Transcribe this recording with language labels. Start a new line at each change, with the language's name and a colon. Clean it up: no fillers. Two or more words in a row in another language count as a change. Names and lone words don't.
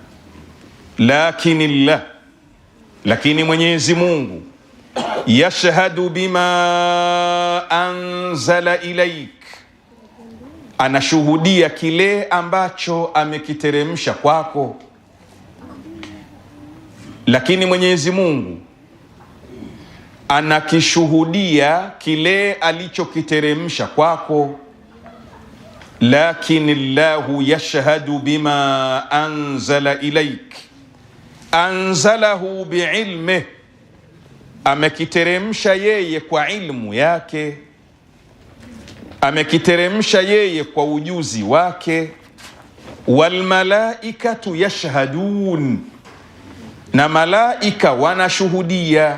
Swahili: Lakini Mwenyezi Mungu
Arabic: يشهد بما أنزل إليك,
Swahili: anashuhudia kile ambacho amekiteremsha kwako. Lakini Mwenyezi Mungu anakishuhudia kile alichokiteremsha kwako.
Arabic: لكن الله يشهد بما أنزل إليك أنزله بعلمه,
Swahili: amekiteremsha yeye kwa ilmu yake, amekiteremsha yeye kwa ujuzi wake.
Arabic: والملائكة يشهدون,
Swahili: na malaika wanashuhudia.